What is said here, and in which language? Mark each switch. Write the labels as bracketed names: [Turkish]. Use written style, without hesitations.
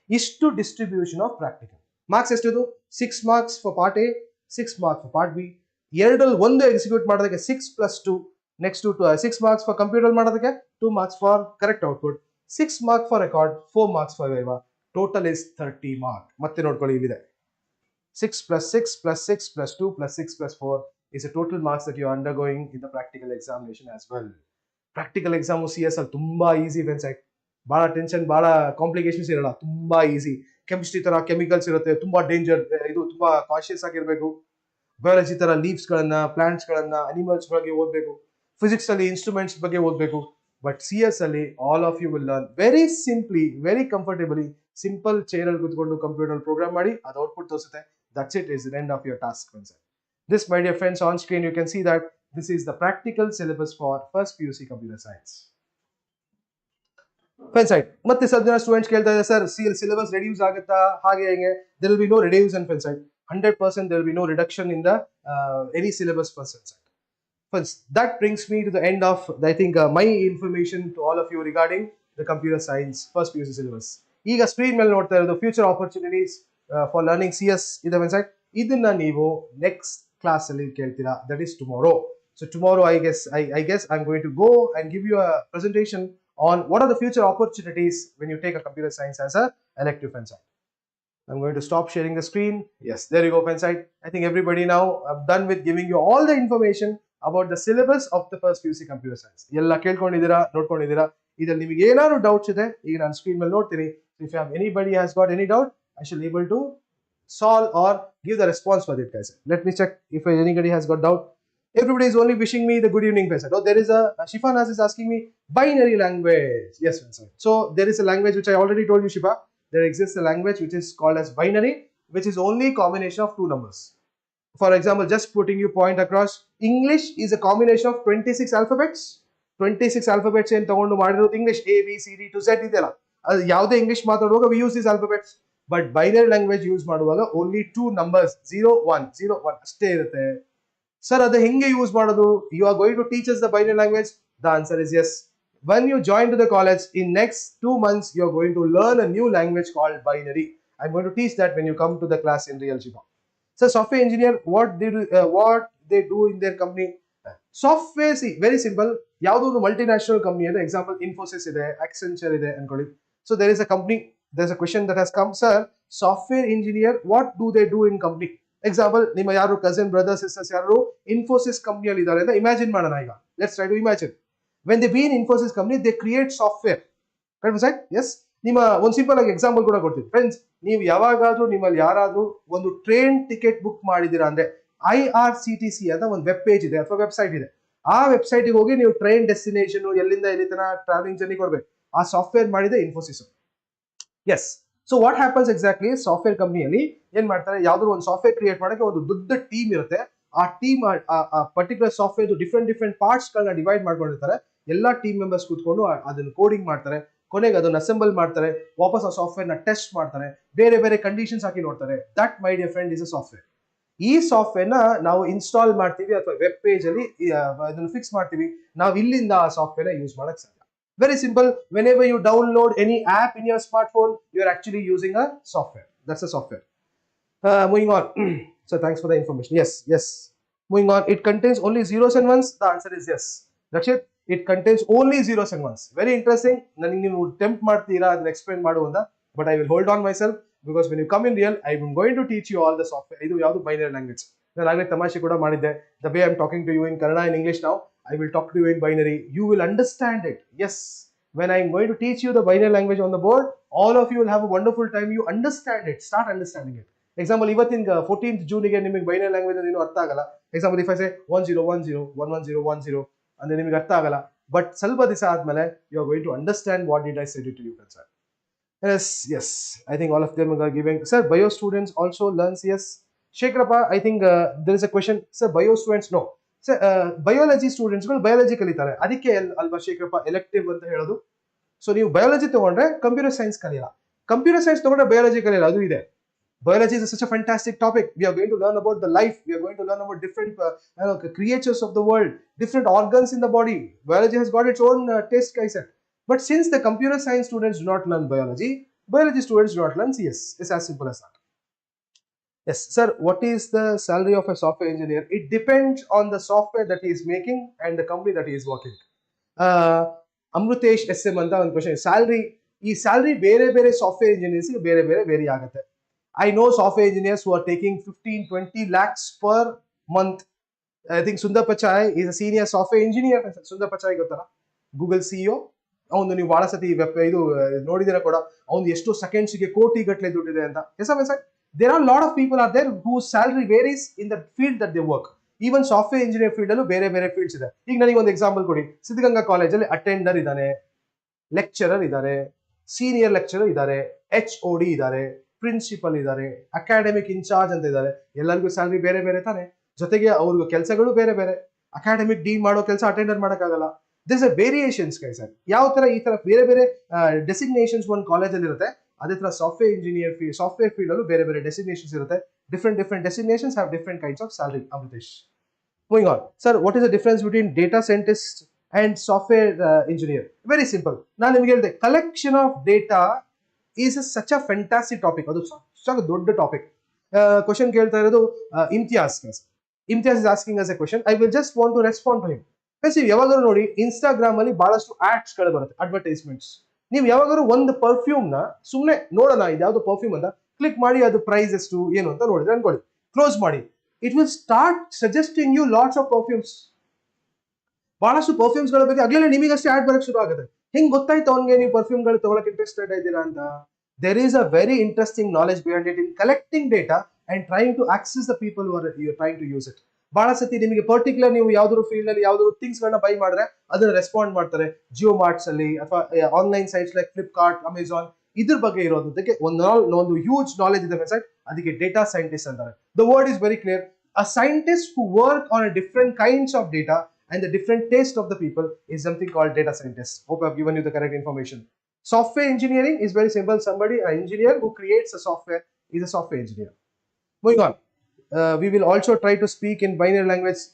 [Kannada] ಇಷ್ಟು distribution of practical marks. ಎಷ್ಟಿದು 6 marks for part A, 6 marks for part B, ಎರಡರಲ್ಲಿ ಒಂದು execute ಮಾಡೋದಕ್ಕೆ 6 + 2, next 6 marks for computer ಮಾಡೋದಕ್ಕೆ 2 marks for correct output, 6 marks for record, 4 marks for viva. [English] Total is 30 mark. [Kannada] ಮತ್ತೆ ನೋಡ್ಕೊಳ್ಳಿ, ಇಲ್ಲಿದೆ [English] 6 + 6 + 6 + 2 + 6 + 4 is the total marks that you are undergoing in the practical examination as well. [Kannada] Practical exam CS ಅಲ್ಲಿ ತುಂಬಾ easy friends. ಬಹಳ tension, ಬಹಳ complications ಇರಲ್ಲ, ತುಂಬಾ easy. Chemistry ತರ ಕೆಮಿಕಲ್ಸ್ ಇರುತ್ತೆ, ತುಂಬಾ ಡೇಂಜರ್, ಇದು ತುಂಬಾ ಕಾನ್ಶಿಯಸ್ ಆಗಿರ್ಬೇಕು. ಬಯಾಲಜಿ ತರ ಲೀವ್ಸ್ ಗಳನ್ನ, ಪ್ಲಾಂಟ್ಸ್ ಗಳನ್ನ, ಅನಿಮಲ್ಸ್ ಬಗ್ಗೆ ಓದಬೇಕು. ಫಿಸಿಕ್ಸ್ ಅಲ್ಲಿ ಇನ್ಸ್ಟ್ರೂಮೆಂಟ್ಸ್ ಬಗ್ಗೆ ಓದಬೇಕು. ಬಟ್ CS ಅಲ್ಲಿ [English] All of you will learn very simply, very comfortably. [Kannada] Simple chair ಅಲ್ಲಿ ಕೂತ್ಕೊಂಡು ಕಂಪ್ಯೂಟರ್ ಪ್ರೋಗ್ರಾಮ್ ಮಾಡಿ ಅದು ಔಟ್ಪುಟ್ ತೋರಿಸುತ್ತೆ. [English] That's it, is the end of your task. This, my dear friends, on screen you can see that this is the practical syllabus for first PUC computer science. [Kannada] Friends, ಮತ್ತೆ ಸ್ವಲ್ಪ ಜನ students ಕೇಳ್ತಾ ಇದ್ದಾರೆ, sir syllabus reduce ಆಗುತ್ತಾ, ಹಾಗೆ ಹೆಂಗೆ? [English] there will be no reduction, friends. 100% there will be no reduction in the any syllabus percent. First, that brings me to the end of, I think, my information to all of you regarding the computer science first PUC syllabus. [Kannada] ಈಗ screen ಮೇಲೆ ನೋಡ್ತಾ ಇರೋದು future opportunities for learning CS ಇದಾವೆ sir. ಇದನ್ನ ನೀವು next class ಅಲ್ಲಿ ಕೇಳ್ತೀರಾ, [English] That is tomorrow. So tomorrow I guess I'm going to go and give you a presentation on what are the future opportunities when you take a computer science as a elective friends. I'm going to stop sharing the screen. Yes, there you go, friends. I think everybody now, I'm done with giving you all the information about the syllabus of the first PUC computer science. [Kannada] ಎಲ್ಲ ಕೇಳ್ಕೊಂಡಿದ್ದೀರಾ, ನೋಡ್ಕೊಂಡಿದ್ದೀರಾ. ಇದ್ರಲ್ಲಿ ನಿಮಗೆ ಏನಾದ್ರು doubts ಇದೆ ಈಗ ನಾನು screen ಮೇಲೆ ನೋಡ್ತೀನಿ. [English] If you have anybody has got any doubt, I shall be able to solve or give the response for it, guys. Let me check if anybody has got doubt. Everybody is only wishing me the good evening, friends. Oh, there is a Shifan is asking me binary language. Yes, friends. So there is a language which I already told you, Shifa. There exists a language which is called as binary, which is only combination of two numbers. For example, just putting you point across, English is a combination of 26 alphabets. [Kannada] 26 alphabets in ತಗೊಂಡು ಮಾಡಿರೋದು English A B C D to Z ಇದೆಲ್ಲ. ಅದು ಯಾವುದೇ English ಮಾತಾಡುವಾಗ [English] we use these alphabets. [Kannada] But binary language use ಮಾಡುವಾಗ only two numbers 0 1 0 1 ಅಷ್ಟೇ ಇರುತ್ತೆ. Sir, ಅದು ಹೆಂಗೆ ಯೂಸ್ ಮಾಡೋದು? [English] You are going to teach us the binary language? The answer is yes. When you join to the college, in next 2 months, you are going to learn a new language called binary. I'm going to teach that when you come to the class in real Shiva. So, software engineer, what they do in their company? Software, see, very simple. Yavado multinational company, the example Infosys ide, Accenture ide, and so there is a company. There's a question that has come, sir. Software engineer, what do they do in company? [Kannada] Example, ನಿಮ್ಮ ಯಾರು cousin, brother, sisters ಯಾರು Infosys ಕಂಪನಿಯಲ್ಲಿ ಇದ್ದಾರೆ ಅಂತ imagine ಮಾಡೋಣ ಈಗ. [English] Let's try to imagine. When they be in Infosys company, they create software. Correct, sir? Yes. [Kannada] ನಿಮ್ಮ ಒಂದು ಸಿಂಪಲ್ ಆಗಿ ಎಕ್ಸಾಂಪಲ್ ಕೂಡ ಕೊಡ್ತೀನಿ. ಫ್ರೆಂಡ್ಸ್, ನೀವು ಯಾವಾಗಾದ್ರೂ ನಿಮ್ಮಲ್ಲಿ ಯಾರಾದ್ರೂ ಒಂದು ಟ್ರೈನ್ ಟಿಕೆಟ್ ಬುಕ್ ಮಾಡಿದ್ದೀರಾ ಅಂದ್ರೆ IRCTC ಅಂತ ಒಂದು ವೆಬ್ ಪೇಜ್ ಇದೆ ಅಥವಾ ವೆಬ್ಸೈಟ್ ಇದೆ. ಆ ವೆಬ್ಸೈಟ್ಗೆ ಹೋಗಿ ನೀವು ಟ್ರೈನ್ ಡೆಸ್ಟಿನೇಷನ್ ಎಲ್ಲಿಂದ ಎಲ್ಲಿ ತನಕ ಟ್ರಾವೆಲಿಂಗ್ ಜರ್ನಿ ಕೊಡ್ಬೇಕು. ಆ ಸಾಫ್ಟ್ವೇರ್ ಮಾಡಿದೆ Infosys. S. [English] so what happens exactly, [Kannada] software ಕಂಪ್ನಿಯಲ್ಲಿ ಏನ್ ಮಾಡ್ತಾರೆ, ಯಾವ್ದಾದ್ರು ಒಂದು ಸಾಫ್ಟ್ವೇರ್ ಕ್ರಿಯೇಟ್ ಮಾಡೋಕೆ ಒಂದು ದೊಡ್ಡ ಟೀಮ್ ಇರುತ್ತೆ. ಆ team particular software different parts ಗಳನ್ನ ಡಿವೈಡ್ ಮಾಡ್ಕೊಂಡಿರ್ತಾರೆ. ಎಲ್ಲಾ ಟೀಮ್ ಮೆಂಬರ್ಸ್ ಕೂತ್ಕೊಂಡು ಅದನ್ನ ಕೋಡಿಂಗ್ ಮಾಡ್ತಾರೆ. ಕೊನೆಗೆ ಅದನ್ನ ಅಸೆಂಬಲ್ ಮಾಡ್ತಾರೆ. ವಾಪಸ್ ಆ ಸಾಫ್ಟ್ವೇರ್ ನ ಟೆಸ್ಟ್ ಮಾಡ್ತಾರೆ. ಬೇರೆ ಬೇರೆ ಕಂಡೀಷನ್ಸ್ ಹಾಕಿ ನೋಡ್ತಾರೆ. [English] That my dear friend is a software. [Kannada] ಈ ಸಾಫ್ಟ್ವೇರ್ ನ ನಾವು ಇನ್ಸ್ಟಾಲ್ ಮಾಡ್ತೀವಿ ಅಥವಾ ವೆಬ್ ಪೇಜ್ ಅಲ್ಲಿ ಅದನ್ನು ಫಿಕ್ಸ್ ಮಾಡ್ತೀವಿ. ನಾವು ಇಲ್ಲಿಂದ ಆ ಸಾಫ್ಟ್ವೇರ್ ನ ಯೂಸ್ ಮಾಡಕ್ ಸಾಧ್ಯ. [English] Very simple. Whenever you download any app in your smartphone, you are actually using a software. That's a software. Moving on. So thanks for the information. Yes. Moving on. It contains only zeros and ones. The answer is yes. That's it. It contains only zeros and ones. Very interesting. [Kannada] Nani ನೀವು tempt ಮಾಡ್ತೀರಾ ಅದನ್ನ explain ಮಾಡು ಅಂತ. [English] But I will hold on myself because when you come in real, I am going to teach you all the software. [Kannada] ಇದು ಯಾವುದು binary language. ನಾನು ಆಗಲೇ ತಮಾಷೆ ಕೂಡ ಮಾಡಿದ್ದೆ. [English] The way I am talking to you in Kannada and English now, I will talk to you in binary. You will understand it. Yes. When I am going to teach you the binary language on the board, all of you will have a wonderful time. You understand it. Start understanding it. [Kannada] Example, ಇವತ್ತಿನ 14th June ಗೆ ನಿಮಗೆ binary language ಏನು ಅರ್ಥ ಆಗಲ್ಲ. Example, [English] if I say [Kannada] 1010 11010 ಅಂದ್ರೆ ನಿಮಗೆ ಅರ್ಥ ಆಗಲ್ಲ. [English] But [Kannada] ಸ್ವಲ್ಪ ದಿವಸ ಆದ್ಮೇಲೆ [English] you are going to understand what did I say to you, sir. Yes. I think all of them are giving. Sir, bio students also learn CS. Shekrapa, I think there is a question. Sir, bio students no. [Kannada] Sir, biology students ಗಳು biology ಕಲಿತಾರೆ. ಅದಕ್ಕೆ ಅಲ್ವಾ Shekharappa elective ಅಂತ ಹೇಳೋದು. So ನೀವು biology ತಗೊಂಡ್ರೆ computer science ಕಲಿಯಲ್ಲ. Computer science ತಗೊಂಡ್ರೆ biology ಕಲಿಯಲ್ಲ. ಅದು ಇದೆ. [English] Biology is such a fantastic topic. We are going to learn about the life. We are going to learn about different creatures of the world, different organs in the body. Biology has got its own taste, I said. But since the computer science students do not learn biology students do not learn CS. It's as simple as that. Yes, sir. What is the salary of a software engineer? It depends on the software that he is making and the company that he is working. [Kannada] Amrutesh SM ಅಂತ ಒಂದು question. Salary ಬೇರೆ software engineers ಬೇರೆ very ಆಗುತ್ತೆ. [English] I know software engineers who are taking 15-20 lakhs per month. I think Sundar Pichai is a senior software engineer. Sundar Pichai ಗೊತ್ತಲ್ಲ, Google CEO. [Kannada] ಅವನು ನೀವು ಬಹಳ ಸತಿ ಇದು ನೋಡಿದಿರ ಕೂಡ, ಅವನು ಎಷ್ಟು ಸೆಕೆಂಡ್ಸ್ ಗೆ ಕೋಟಿ ಗಟ್ಟಲೆ ದುಡ್ಡಿದೆ ಅಂತ. [English] There are a lot of people out there whose salary varies in the field that they work. [Kannada] Even software engineer field ಅಲ್ಲೂ ಬೇರೆ ಫೀಲ್ಡ್ಸ್ ಇದೆ. ಈಗ ನನಗೆ ಒಂದು ಎಕ್ಸಾಂಪಲ್ ಕೊಡಿ. ಸಿದ್ಧಗಂಗಾ ಕಾಲೇಜಲ್ಲಿ ಅಟೆಂಡರ್ ಇದ್ದಾನೆ, ಲೆಕ್ಚರರ್ ಇದ್ದಾರೆ, ಸೀನಿಯರ್ ಲೆಕ್ಚರರ್ ಇದ್ದಾರೆ, HOD ಇದ್ದಾರೆ, ಪ್ರಿನ್ಸಿಪಲ್ ಇದ್ದಾರೆ, ಅಕಾಡೆಮಿಕ್ ಇನ್ಚಾರ್ಜ್ ಅಂತ ಇದ್ದಾರೆ. ಎಲ್ಲರಿಗೂ ಸ್ಯಾಲರಿ ಬೇರೆ ತಾನೆ. ಜೊತೆಗೆ ಅವ್ರಿಗೂ ಕೆಲಸಗಳು ಬೇರೆ. ಅಕಾಡೆಮಿಕ್ ಡೀನ್ ಮಾಡೋ ಕೆಲಸ ಅಟೆಂಡರ್ ಮಾಡೋಕ್ಕಾಗಲ್ಲ. [English] This are variations guys. [Kannada] ಯಾವ ತರ ಈ ತರ ಬೇರೆ ಡೆಸಿಗ್ನೇಷನ್ಸ್ ಒಂದು ಕಾಲೇಜಲ್ಲಿ ಇರುತ್ತೆ, ಅದೇ ತರ ಸಾಫ್ಟ್ವೇರ್ ಫೀಲ್ಡ್ ಅಲ್ಲೂ ಬೇರೆ ಡೆಸಿಗ್ನೇಷನ್ಸ್ ಇರುತ್ತೆ. [English] Different designations have different kinds of salary. [Kannada] Amritesh, [English] Moving on, sir, what is the difference between data scientist and software engineer? Very simple. [Kannada] ನಾನು ನಿಮಗೆ ಹೇಳಿದೆ [English] collection of data is such a fantastic topic. [Kannada] ಅದು such a ದೊಡ್ಡ topic. Question ಕೇಳ್ತಾ ಇರೋದು Imtiaz. [English] Imtiaz is asking us a question. I will just want to respond to him. [Kannada] ಯಾವಾಗಾದ್ರೂ ನೋಡಿ Instagram ಅಲ್ಲಿ ಬಹಳಷ್ಟು ಆಡ್ಸ್ ಗಳು ಬರುತ್ತೆ, ಅಡ್ವರ್ಟೈಸ್ಮೆಂಟ್ಸ್. ನೀವು ಯಾವಾಗಾದ್ರೂ ಒಂದು ಪರ್ಫ್ಯೂಮ್ ನ ಸುಮ್ಮನೆ ನೋಡೋಣ ಇದು ಯಾವ್ದು ಪರ್ಫ್ಯೂಮ್ ಅಂತ ಕ್ಲಿಕ್ ಮಾಡಿ ಅದು ಪ್ರೈಸ್ ಎಷ್ಟು ಏನು ಅಂತ ನೋಡಿದ್ರೆ ಅನ್ಕೊಳ್ಳಿ, ಕ್ಲೋಸ್ ಮಾಡಿ, [English] It will start suggesting you lots of perfumes. [Kannada] ಬಹಳಷ್ಟು ಪರ್ಫ್ಯೂಮ್ಸ್ ಗಳ ಬಗ್ಗೆ ಆಗ್ಲೇ ನಿಮಗಷ್ಟೇ ಆಡ್ ಬರಕ್ ಶುರು ಆಗುತ್ತೆ. ಹಿಂಗ್ ಗೊತ್ತಾಯ್ತು ಅವ್ನಿಗೆ ನೀವು ಪರ್ಫ್ಯೂಮ್ ಗಳು ತಗೊಳಕ್ ಇಂಟ್ರೆಸ್ಟೆಡ್ ಇದ್ದೀರಾ ಅಂತ. [English] There is a very interesting knowledge behind it in collecting data and trying to access the people who are trying to use it. [Kannada] ಬಹಳ ಸತಿ ನಿಮಗೆ ಪರ್ಟಿಕ್ಯುಲರ್ ನೀವು ಯಾವ್ದಾದ್ರು ಫೀಲ್ಡ್ ಅಲ್ಲಿ ಯಾವ್ದಾದ್ರು ಥಿಂಗ್ಸ್ ಗಳನ್ನ ಬೈ ಮಾಡಿದ್ರೆ ಅದನ್ನ ರೆಸ್ಪಾಂಡ್ ಮಾಡ್ತಾರೆ ಜಿಯೋ ಮಾರ್ಟ್ಸ್ ಅಲ್ಲಿ ಅಥವಾ online sites like Flipkart, Amazon, ಇದ್ರ ಬಗ್ಗೆ ಇರೋದಕ್ಕೆ ಒಂದು ಹ್ಯೂಜ್ ನಾಲೆಜ್ ಇದೆ ವೆಬ್ಸೈಟ್, ಅದಕ್ಕೆ ಡೇಟಾ ಸೈಂಟಿಸ್ಟ್ ಅಂತಾರೆ. [English] The word is very clear. A scientist who work on a different kinds of data and the different taste of the people is something called data scientist. Hope I've given you the correct information. Software engineering is very simple. Somebody, an engineer who creates a software is a software engineer. Moving on, we will also try to speak in binary language.